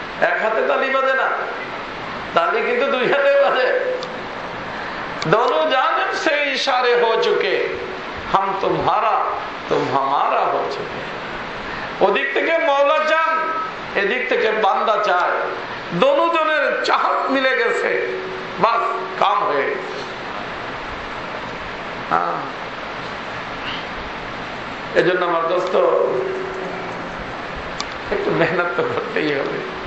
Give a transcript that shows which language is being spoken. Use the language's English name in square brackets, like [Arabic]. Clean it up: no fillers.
[Bangla] এক হাতে তালি বাজে না, তালি কিন্তু দুই হাতে বাজে। [Hindi] दोनों जानिब से इशारे हो चुके, हम तुम्हारा तुम हमारा हो चुके। [Bangla] ওদিক থেকে মওলা চান, এদিক থেকে বান্দা চায়, দোনো জনের চাহত মিলে গেছে, বাস কাম হয়ে গেছে। এজন্য আমার দোস্ত একটু মেহনত তো করতেই হবে।